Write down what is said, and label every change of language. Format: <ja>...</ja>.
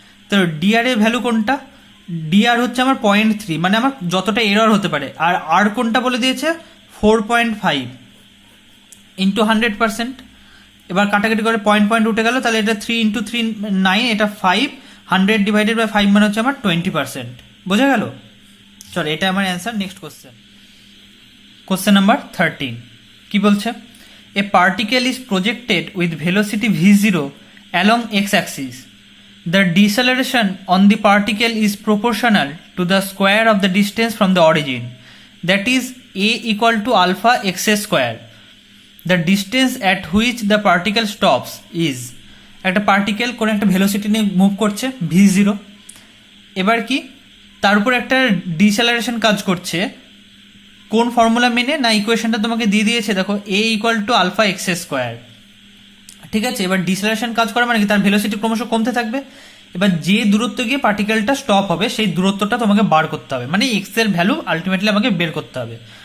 <bn>তো ডিআর এর ভ্যালু কোনটা, ডিআর হচ্ছে আমার 0.3, মানে আমার যতটা এরর হতে পারে। আর আর কোনটা বলে দিয়েছে 4.5 ইন্টু 100%। এবার কাটাকাটি করে পয়েন্ট উঠে গেল, তাহলে এটা 3 ইন্টু 3 9, এটা 5, 100 ডিভাইডেড বাই 5 মানে হচ্ছে আমার 20%। বোঝা গেল? চলো এটা আমার অ্যান্সার।</bn> <en>next question number 13</en> <bn>কি বলছে,</bn> <en>a particle is projected with velocity v0 along x-axis. The deceleration on the particle is proportional to the square of the distance from the origin, that is a equal to alpha x square. The distance at which the particle stops is,</en> <bn>একটা particle কোন একটা velocity নিয়ে move করছে v0। এবার কি তার উপর একটা ডিসেলারেশন কাজ করছে, কোন ফর্মুলা মেনে না, ইকুয়েশনটা তোমাকে দিয়ে দিয়েছে, দেখো এ equal to alpha x square. ঠিক আছে, এবার ডিসেলারেশন কাজ করে মানে কি, তার ভেলোসিটি ক্রমশ কমতে থাকবে। এবার যে দূরত্ব গিয়ে পার্টিকেলটা স্টপ হবে সেই দূরত্বটা তোমাকে বার করতে হবে, মানে এক্স এর ভ্যালু আলটিমেটলি আমাকে বের করতে হবে।</bn>